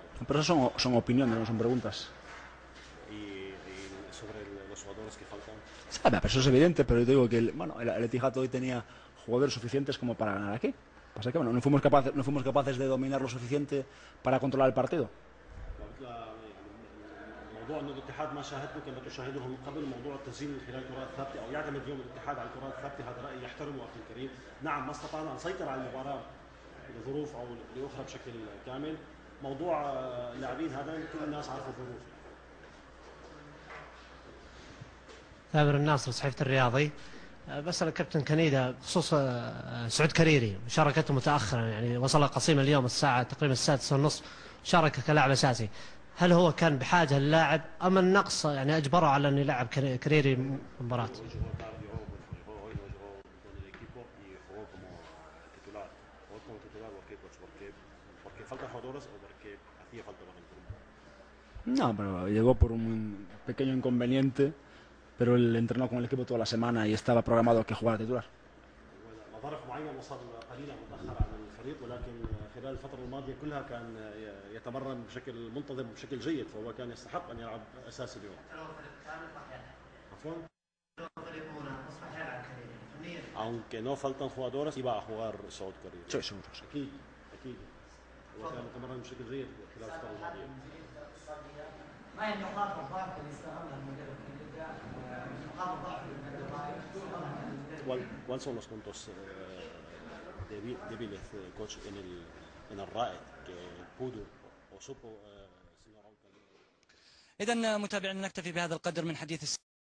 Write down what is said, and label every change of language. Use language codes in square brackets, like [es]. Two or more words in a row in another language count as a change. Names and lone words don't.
[es] Pero eso son opiniones, no son preguntas. Y sobre los jugadores que faltan. Pero eso es evidente, pero yo digo que el Etihad hoy tenía jugadores suficientes como para ganar aquí. Pasa que no fuimos capaces de dominar lo suficiente para controlar el partido. [ar] موضوع ان الاتحاد ما شاهدته كما تشاهده من قبل موضوع التسجيل من خلال كرات ثابته او يعتمد اليوم الاتحاد على الكرات الثابته هذا رايي يحترمه اخي الكريم. نعم ما استطعنا ان نسيطر على المباراه لظروف او لاخرى بشكل كامل. موضوع اللاعبين هذا كل الناس عارفه الظروف. ثامر الناصر صحيفة الرياضي. بسأل الكابتن كنيدة بخصوص سعود كريري مشاركته متأخرا، يعني وصل قصيم اليوم الساعة تقريبا 6:30 شارك كلاعب أساسي. هل هو كان بحاجة للاعب أم النقص يعني أجبره على أن يلعب كريري مباراة؟ [es] No, pero llegó por un pequeño inconveniente, pero él entrenó con el equipo toda la semana y estaba programado que jugara titular. [ar] ظرف معين وصل قليلا متاخر عن الفريق، ولكن خلال الفتره الماضيه كلها كان يتمرن بشكل منتظم بشكل جيد، فهو كان يستحق ان يلعب اساسي اليوم. عفوا. [es] aunque no faltan jugadores iba a jugar سعود كريري. Sí, seguro. [ar] اكيد هو كان يتمرن بشكل جيد خلال الفتره الماضيه. ما هي نقاط الضعف اللي استغلها المدرب كنيدة؟ نقاط الضعف [es] ¿Cuáles son los puntos débiles, coach, en el RAED que pudo o supo señor Raúl Calderón? [ar] إذن متابعينا نكتفي بهذا القدر من حديث